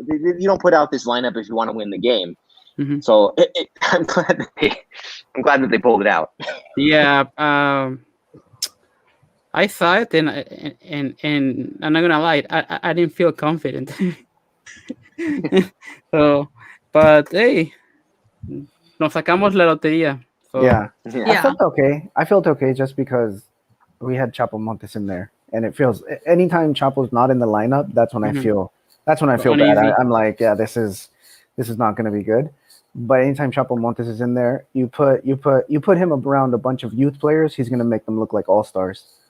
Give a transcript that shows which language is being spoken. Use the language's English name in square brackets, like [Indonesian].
[English] You don't put out this lineup if you want to win the game. Mm-hmm. So I'm glad that they pulled it out. Yeah, I saw it and I'm not gonna lie, I didn't feel confident. So, but hey, [Spanish] nos sacamos la lotería. [English] So, Yeah. Yeah. I felt okay just because we had Chapo Montes in there, and it feels anytime Chapo's not in the lineup, that's when Mhm. I feel bad. Uneasy. I'm like, yeah, this is not going to be good. But anytime Chapo Montes is in there, you put him around a bunch of youth players, he's going to make them look like all stars.